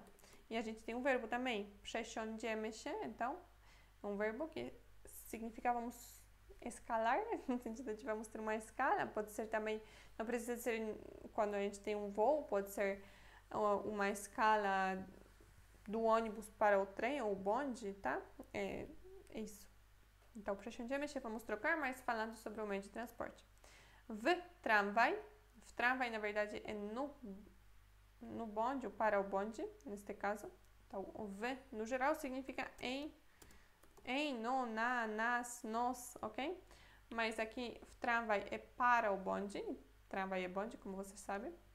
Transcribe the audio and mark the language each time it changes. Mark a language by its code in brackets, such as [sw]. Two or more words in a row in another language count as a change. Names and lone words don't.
[pt] E a gente tem um verbo também, [pl] przesiądziemy się, [pt] então, é um verbo que significa vamos escalar, no sentido de vamos ter uma escala, pode ser também, não precisa ser quando a gente tem um voo, pode ser uma escala do ônibus para o trem ou o bonde, tá? É isso. Então, [pl] przesiądziemy się, [pt] vamos trocar, mas falando sobre o meio de transporte. [pl] W tramwaj [pt] na verdade é no bonde ou para o bonde, neste caso. Então, o v no geral significa em, no, na, nas, nos, ok? Mas aqui, tramwaj é para o bonde, tramwaj é bonde, como você sabe.